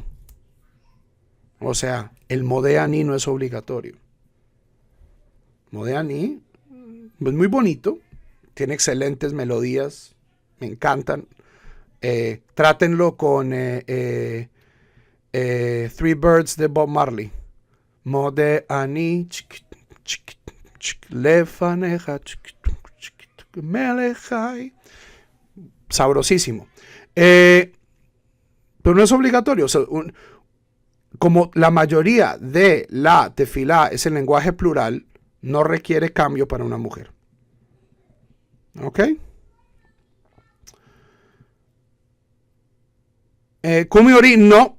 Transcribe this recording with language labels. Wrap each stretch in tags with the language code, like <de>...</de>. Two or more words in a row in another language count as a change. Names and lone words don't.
<es>O sea, el modéani no es obligatorio. Modéani es muy bonito, tiene excelentes melodías, me encantan. Trátenlo con Three Birds de Bob Marley.</es> <he>מודה אני, לפניך, מלך חי.</he> <es>Sabrosísimo. Pero no es obligatorio. O sea, como la mayoría de la tefilá es el lenguaje plural, no requiere cambio para una mujer. ¿Ok? Kumiori, no.</es>